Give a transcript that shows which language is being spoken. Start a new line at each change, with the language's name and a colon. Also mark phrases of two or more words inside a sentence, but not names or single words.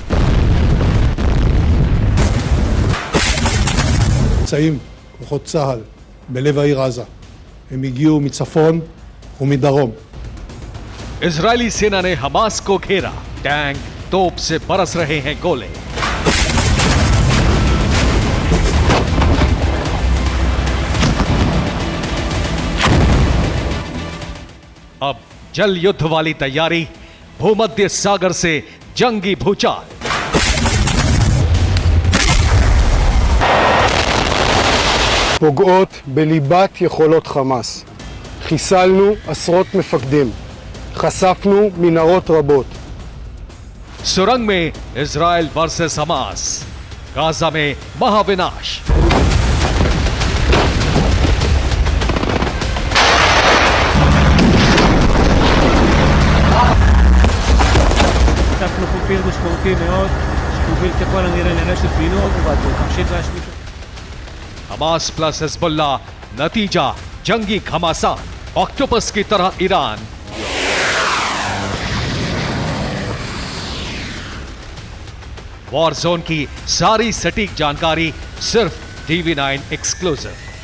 Hebrew: נמצאים כוחות צה"ל בלב העיר עזה. הם הגיעו מצפון ומדרום.
Hindi: इजरायली सेना ने हमास को घेरा, टैंक तोप से बरस रहे हैं गोले। अब जल युद्ध वाली तैयारी, भूमध्य सागर से जंगी भूचाल।
Hebrew: פוגעות בליבת יכולות חמאס. חיסלנו עשרות מפקדים. חשפנו מנהרות רבות.
Hindi: सुरंग में इजराइल वर्सेस हमास, गाजा में महाविनाश।
Hebrew: חטפנו פה פיר משמעותי מאוד, שמוביל ככל הנראה לרשת בינוי, ונמשיך להשמיד.
Hindi: हमास प्लस हिजबुल्ला, नतीजा जंगी घमासान, ऑक्टोपस की तरह ईरान।
English: war zone
Hindi: की सारी सटीक जानकारी सिर्फ TV9 एक्सक्लूसिव।